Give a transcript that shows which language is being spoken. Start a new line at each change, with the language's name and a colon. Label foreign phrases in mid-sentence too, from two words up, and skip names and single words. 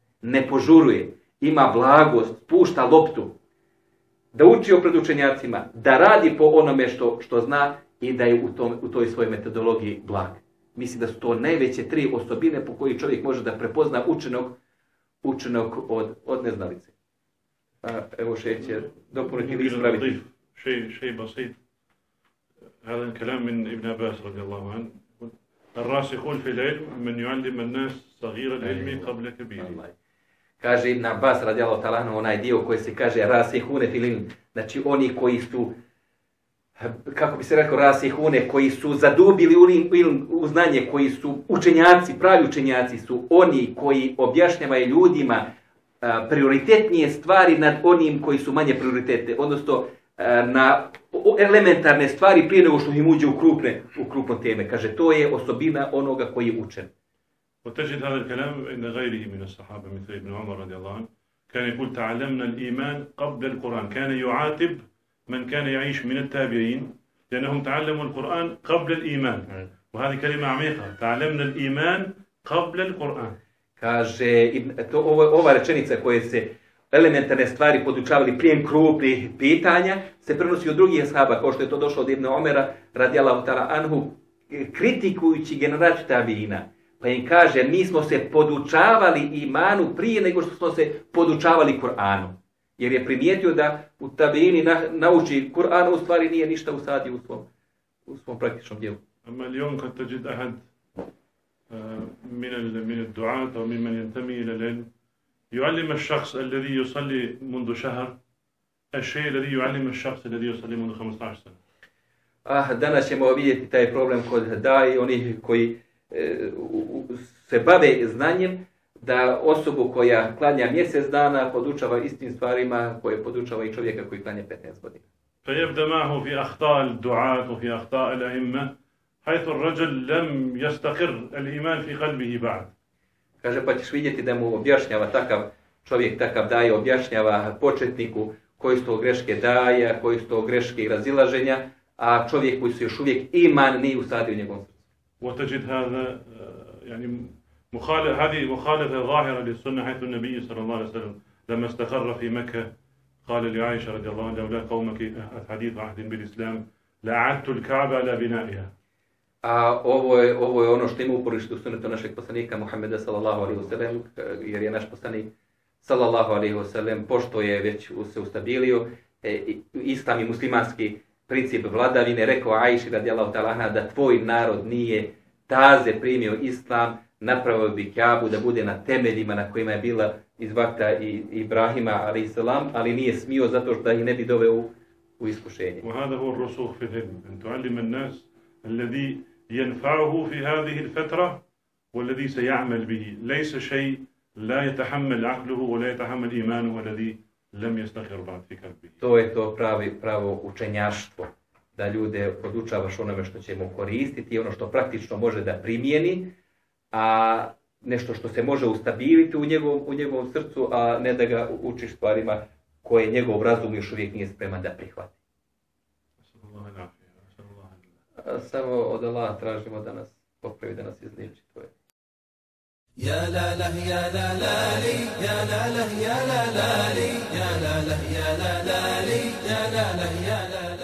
Bosnian: ne požuruje, ima blagost, spušta loptu, da uči o pred učenjacima, da radi po onome što zna i da je u toj svojoj metodologiji blag. Mislim da su to najveće 3 osobine po koji čovjek može da prepozna učenog od neznalice. Evo šejh će dopuniti ili ispraviti.
Arabic: شيء بسيط هذا الكلام من ابن عباس رضي الله عنه الراسخون في العلم من يعلم الناس صغير العلم قبل كبيره.
Bosnian: Kaže Ibn Abbas
Arabic: رضي الله تعالى عنه,
Bosnian: onaj dio koji se kaže
Arabic: راسخون في العلم,
Bosnian: znači oni koji su, kako bi se rekao, rasihune, koji su zadubili u znanje, koji su učenjaci, pravi učenjaci su oni koji objašnjavaju ljudima prioritetnije stvari nad onim koji su manje prioritetne, odnosno na elementarne stvari prije nego što im uđe u krupne teme. Kaže, to je osobina onoga koji je učen.
Arabic: وتجد هذا الكلام عند غيره من الصحابة مثل ابن عمر رضي الله عنه كان يقول تعلمنا الإيمان قبل القرآن كان يعاتب من كان يعيش من التابعين لأنهم تعلموا القرآن قبل الإيمان وهذه كلمة عميقة تعلمنا الإيمان قبل القرآن.
Bosnian: Kaže, ova rečenica koja se elementarne stvari podučavali prije krupnih pitanja se prenosi od drugih ashaba, kao što je to došlo od Ibn Omera
Arabic: رضي الله تعالى عنه,
Bosnian: kritikujući generaciju tabiina. Pa im kaže, mi smo se podučavali imanu prije nego što smo se podučavali Kur'anu. Jer je primijetio da u tabiini nauči Kur'an, u stvari nije ništa usadio u svom praktičnom djelu.
Arabic: أما اليوم قد تجد أحد من الدعاة أو ممن ينتمي إلى العلم يعلم الشخص الذي يصلي منذ شهر الشيء الذي يعلم الشخص الذي يصلي منذ 15 سنة.
Bosnian: Danas ćemo vidjeti taj problem kod daji, onih koji se bave znanjem, da osobu koja klanja mjesec dana podučava istim stvarima koje podučava i čovjeka koji klanja 15 godina.
Arabic: فيبدأ معه في أخطاء الدعاة وفي أخطاء الأئمة حيث الرجل لم يستقر الإيمان في قلبه بعد.
Bosnian: Kaže, pa ćeš vidjeti da mu objašnjava takav čovjek, takav daje, objašnjava početniku koji su to greške daja, koji su to greške razilaženja, a čovjek koji su još uvijek iman nije usadio u njegovom srcu.
Arabic: وتجد هذا يعني هذه مخالفة ظاهرة للسنة حيث النبي صلى الله عليه وسلم لما استقر في مكة قال لعائشة رضي الله عنها لولا قومك حديث عهد بالإسلام لأعدت الكعبة على بنائها.
Bosnian: A ovo je ono što ima uporište u sunnetu našeg poslanika Muhammeda
Arabic: صلى الله عليه وسلم,
Bosnian: jer je naš poslanik
Arabic: صلى الله عليه وسلم,
Bosnian: pošto je već se ustabilio islam i muslimanski princip vladavine, rekao Ajši
Arabic: رضي الله تعالى عنها
Bosnian: da tvoj narod nije taze primio islam, napravio bi Kjabu da bude na temeljima na kojima je bila iz vakta i Ibrahima
Arabic: عليه السلام,
Bosnian: ali nije smio zato što ih ne bi doveo u iskušenje.
Arabic: وهذا هو الرسوخ في العلم أن تعلم الناس الذي ينفعه في هذه الفترة والذي سيعمل به ليس شيء لا يتحمل عقله ولا يتحمل إيمانه والذي لم يستقر بعد في قلبه.
Bosnian: To je to pravo učenjaštvo, da ljude podučavaš onome što će mu koristiti, ono što praktično može da primijeni, a nešto što se može ustabiliti u njegovom srcu, a ne da ga učiš stvarima koje njegov razum još uvijek nije spreman da prihvati. Samo od Allaha tražimo da nas popravi, da nas izliječi. To je. يا لا له يا لا لا لي يا لا له يا لا لا لي يا لا له يا لا لا لي يا لا له يا لا